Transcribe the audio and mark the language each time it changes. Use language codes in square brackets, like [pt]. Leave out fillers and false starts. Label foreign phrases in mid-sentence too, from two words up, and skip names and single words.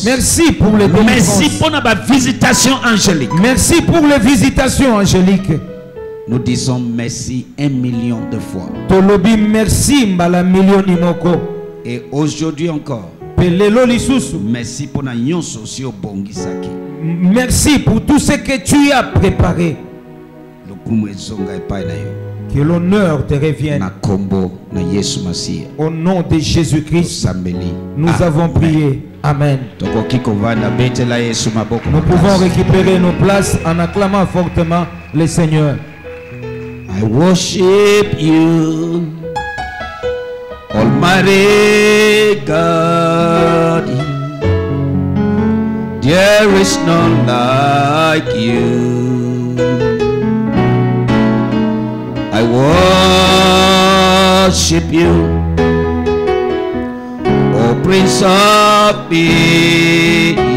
[fr] Merci pour les délivrances. Merci pour la visitation angélique. Merci pour les visitations angéliques. Nous disons merci 1 million de fois. [ln] Tolobi merci mbala million imoko. [fr] Et aujourd'hui encore. [ln] Pelelo lisusu. [fr] Merci pour [ln] na nyonso si obongisaki. [fr] Merci pour tout ce que tu as préparé. Que l'honneur te revienne. Au nom de Jésus-Christ, nous avons prié. Amen. Nous pouvons récupérer nos places en acclamant fortement le Seigneur. [en] I worship you, Almighty God. There is none like you. I worship you, O Prince of Peace.